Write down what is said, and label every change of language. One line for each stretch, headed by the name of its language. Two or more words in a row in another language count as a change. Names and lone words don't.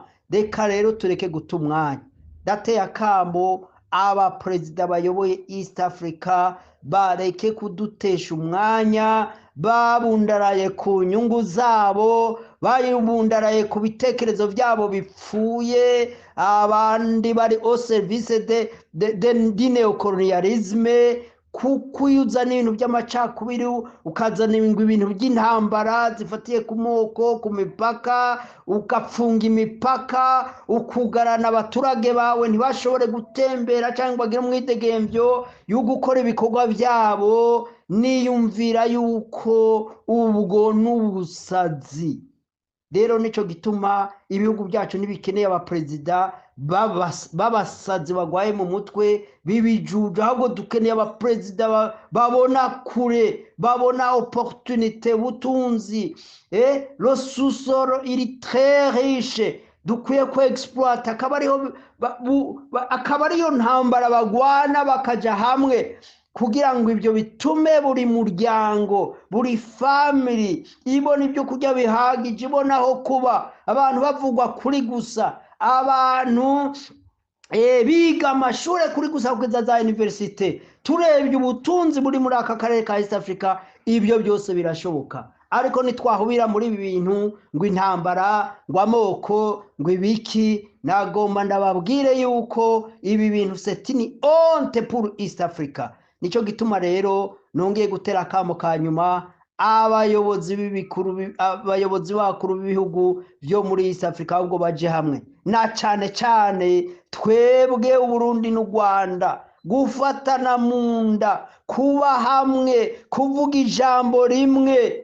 Rundi: Reka rero tureke guta umwanya, dateye akambo abaperezida bayoboye East Africa bareke kudutesha umwanya, babundaraye ku nyungu zabo, babundaraye ku bitekerezo byabo bipfuye, abandi bari au
French: service de neocolonialisme,
Rundi: kuko iyo uzana ibintu by'amacakubiri ukazana ibintu by'intambara zifatiye ku moko, ku mipaka, ugafunga imipaka, ukugarana abaturage bawe ntibashobore gutembera cyangwa bagire umwidegemvyo yo gukora ibikorwa byabo, niyumvira yuko ubwo n'ubusazi. Rero nico gituma ibihugu byacu nibikeneye abaperezida babasazi bagwaye mu mutwe bibijuja, ahubwo dukeneye abaperezida babona kure, babona opportunité, butunzi,
French: le sous-sol il très riche,
Rundi: dukwiye ko exploit, akaba ariyo ntambara bagwana bakaja hamwe, kugira ngo ibyo bitume buri muryango, buri family ibona ibyo kurya bihagije, ibona aho kuba, abantu bavugwa kuri gusa, abantu biga amashuri kuri gusa kugeza za universite. Turebye ubutunzi buri muri aka karere ka East Africa, ibyo byose birashoboka. Ariko nitwahubira muri ibi bintu ngo intambara, ngo amoko, ngo ibiki, nagomba ndababwire yuko ibi bintu
French: c'est une honte pour East Africa.
Rundi: Nico gituma rero nongeye gutera akamo ka nyuma abayobozi bakuru b'ibihugu byo muri East Africa, ahubwo baje hamwe, na cyane cyane twebwe Uburundi n'u Rwanda, gufatana mu nda, kuba hamwe, kuvuga ijambo rimwe.